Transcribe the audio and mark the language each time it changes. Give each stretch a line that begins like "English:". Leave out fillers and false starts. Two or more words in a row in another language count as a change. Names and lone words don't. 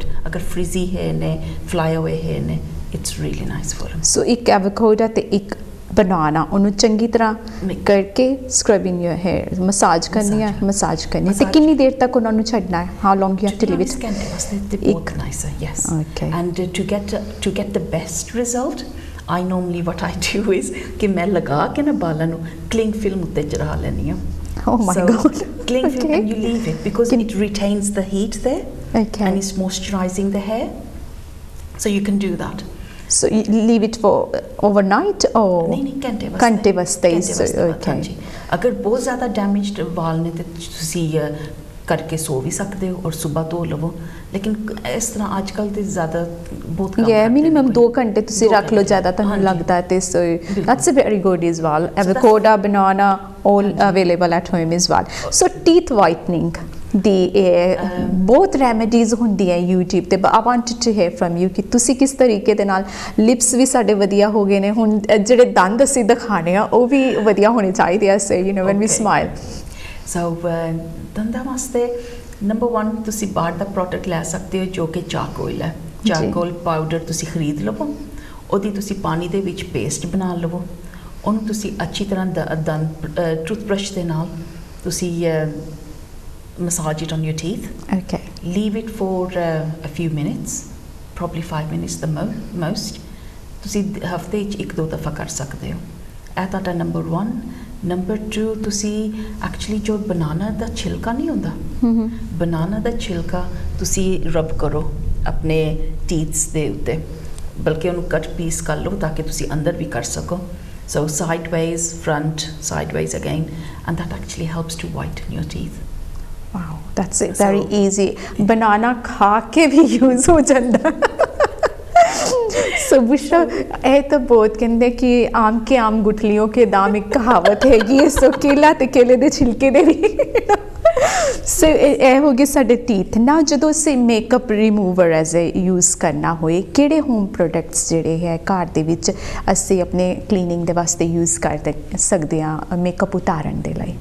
English: अगर frizzy hair ने, fly away hair ने, It's really nice for him.
Punjabi: ਸੋ ਇੱਕ ਐਵੋਕਾਡੋ ਤੇ ਇੱਕ ਬਨਾਨਾ ਉਹਨੂੰ ਚੰਗੀ ਤਰ੍ਹਾਂ ਕਰਕੇ
English: scrubbing your hair,
Punjabi: ਮਸਾਜ ਕਰਨੀ ਹੈ, ਮਸਾਜ ਕਰਨੀ ਤੇ ਕਿੰਨੀ ਦੇਰ ਤੱਕ ਉਹਨਾਂ ਨੂੰ ਛੱਡਣਾ ਹੈ?
English: How long you have to leave it?
Punjabi: ਘੰਟੇ ਵਾਸਤੇ ਤੇ ਬਹੁਤ ਨਾਈਸ ਹੈ, ਯੈਸ।
English: ਓਕੇ, And to get the best result I normally what I do is
Punjabi: ਕਿ ਮੈਂ ਲਗਾ ਕੇ ਨਾ ਬਾਲਾਂ ਨੂੰ ਕਲਿੰਗ ਫਿਲਮ ਉੱਤੇ ਚੜਾ ਲੈਂਦੀ ਹਾਂ।
English: Oh my God. Cling film, Okay. and you leave it because it retains the heat there. Okay. And it's moisturizing the hair. So you can do that. So you leave it for overnight or?
Punjabi: ਨਹੀਂ ਘੰਟੇ ਵਾਸਤੇ
English: okay.
Punjabi: ਅਗਰ ਬਹੁਤ ਜ਼ਿਆਦਾ damaged ਵਾਲ ਨੇ ਤਾਂ ਤੁਸੀਂ ਕਰਕੇ ਸੌਂ ਵੀ ਸਕਦੇ ਹੋ ਔਰ ਸੁਬ੍ਹਾ ਧੋ ਲਵੋ, ਲੇਕਿਨ ਇਸ ਤਰ੍ਹਾਂ ਅੱਜਕੱਲ੍ਹ ਤਾਂ ਜ਼ਿਆਦਾ ਬਹੁਤ ਮਿਨੀਮਮ 2 ਘੰਟੇ ਤੁਸੀਂ ਰੱਖ ਲੋ, ਜ਼ਿਆਦਾ ਤੁਹਾਨੂੰ ਲੱਗਦਾ ਹੈ ਤੇ ਸੋ
English: that's a very good as well. Avocado, banana, all available at home as well. So teeth whitening
Punjabi: ਦੀ ਬਹੁਤ ਰੈਮੇਡੀਜ਼ ਹੁੰਦੀਆਂ YouTube ਤੇ,
English: I wanted to hear from you
Punjabi: ਕਿ ਤੁਸੀਂ ਕਿਸ ਤਰੀਕੇ ਦੇ ਨਾਲ, ਲਿਪਸ ਵੀ ਸਾਡੇ ਵਧੀਆ ਹੋ ਗਏ ਨੇ ਹੁਣ, ਜਿਹੜੇ ਦੰਦ ਅਸੀਂ ਦਿਖਾਣੇ ਆ ਉਹ ਵੀ ਵਧੀਆ ਹੋਣੇ ਚਾਹੀਦੇ ਆ,
English: say you know when we smile.
Punjabi: So ਦੰਦਾਂ ਵਾਸਤੇ ਨੰਬਰ 1 ਤੁਸੀਂ ਬਾਹਰ ਦਾ ਪ੍ਰੋਡਕਟ ਲੈ ਸਕਦੇ ਹੋ ਜੋ ਕਿ ਚਾਰਕੋਲ ਹੈ। ਚਾਰਕੋਲ ਪਾਊਡਰ ਤੁਸੀਂ ਖਰੀਦ ਲਵੋ, ਉਹਦੀ ਤੁਸੀਂ ਪਾਣੀ ਦੇ ਵਿੱਚ ਪੇਸਟ ਬਣਾ ਲਵੋ, ਉਹਨੂੰ ਤੁਸੀਂ ਅੱਛੀ ਤਰ੍ਹਾਂ ਦੰਦ ਟੂਥਬ੍ਰਸ਼ ਦੇ ਨਾਲ ਤੁਸੀਂ
English: massage it on your teeth. Okay. Leave it for a few minutes, probably 5 minutes the most.
Punjabi: ਤੁਸੀਂ ਹਫਤੇ 'ਚ 1-2 ਦਫਾ ਕਰ ਸਕਦੇ ਹੋ। ਇਹ ਤੁਹਾਡਾ ਨੰਬਰ 1। ਨੰਬਰ 2 ਤੁਸੀਂ ਐਕਚੁਅਲੀ ਜੋ ਬਨਾਨਾ ਦਾ ਛਿਲਕਾ ਨਹੀਂ ਹੁੰਦਾ, ਬਨਾਨਾ ਦਾ ਛਿਲਕਾ ਤੁਸੀਂ ਰਬ ਕਰੋ ਆਪਣੇ ਟੀਥਸ ਦੇ ਉੱਤੇ, ਬਲਕਿ ਉਹਨੂੰ ਕੱਟ ਪੀਸ ਕਰ ਲਓ ਤਾਂ ਕਿ ਤੁਸੀਂ ਅੰਦਰ ਵੀ ਕਰ ਸਕੋ।
English: So sideways, front, sideways again, and that actually helps to whiten your teeth. Wow, that's it. Very easy. Banana
Hindi: खा के भी यूज हो जाता।
Punjabi: सो बुशरा ਇਹ ਤਾਂ ਬਹੁਤ ਕਹਿੰਦੇ ਕਿ
Hindi: आम के आम गुठलियों के दाम,
Punjabi: ਇੱਕ ਕਹਾਵਤ ਹੈਗੀ ਹੈ। ਸੋ ਕੇਲਾ ਤੇ ਕੇਲੇ ਦੇ ਛਿਲਕੇ ਦੇ ਵੀ ਸੋ ਇਹ ਹੋ ਗਏ ਸਾਡੇ ਟੀਥ। ਨਾ ਜਦੋਂ ਅਸੀਂ
English: makeup remover as a use
Punjabi: ਕਰਨਾ ਹੋਏ, ਕਿਹੜੇ
English: home products
Punjabi: ਜਿਹੜੇ ਹੈ ਘਰ ਦੇ ਵਿੱਚ ਅਸੀਂ ਆਪਣੇ ਕਲੀਨਿੰਗ ਦੇ ਵਾਸਤੇ ਯੂਜ਼ ਕਰ ਸਕਦੇ ਹਾਂ ਮੇਕਅਪ ਉਤਾਰਨ ਦੇ ਲਈ?